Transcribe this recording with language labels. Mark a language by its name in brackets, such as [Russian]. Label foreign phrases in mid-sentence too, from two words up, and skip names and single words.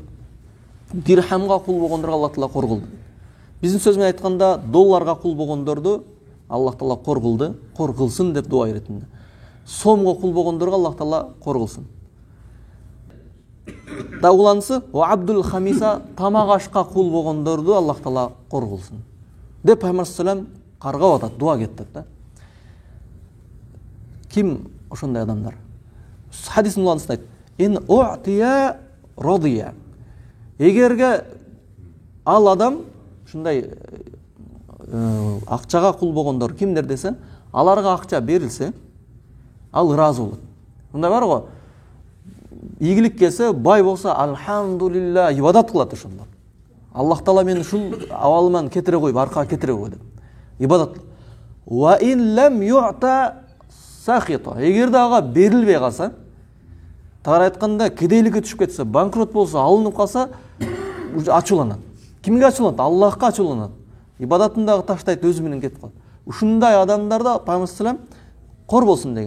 [Kyrgyz] Дирхамга кул болгондорго Аллах Таала кор кылды. Биздин сөз менен айтканда, долларга кул болгондорду Аллах Таала кор кылды, кор кылсын деп дуа иретинде. Сомго кул болгондорго Аллах Таала кор кылсын. Да уланысы, [Arabic] وعبد الخميصة, [Kyrgyz] тамак ашка кул болгондорду Аллах Таала кор кылсын деп Пайгамбар [Arabic] صلى الله عليه وسلم [Kyrgyz] каргап атат, дуа кетет да. Ким ошондой адамдар? Хадистин уланысында айт: [Arabic] "إن أعطي رضي." [Kyrgyz] Эгерге ал адам ушундай акчага кул болгондор кимдер десе, аларга акча берилсе, ал ыраазы болот. Мындай бар го, ийгилик келсе, бай болсо, алхамдулилла, ибадат кылат ошондо. Аллах Таала мени ушул абалыман кетире коюп, аркага кетире кой деп. Ибадат. [Arabic] وإن لم يعط سخط. [Kyrgyz] Эгерде ага берилбей калса, тагыраак айтканда, кедейликке түшүп кетсе, банкрот болсо, алынып калса, ачууланат. Кимге ачууланат? Аллахка ачууланат. Ибадатын дагы таштайт, өзү менен кетип калат. Ушундай адамдарда Пайгамбар саллаллаху кор болсун деген.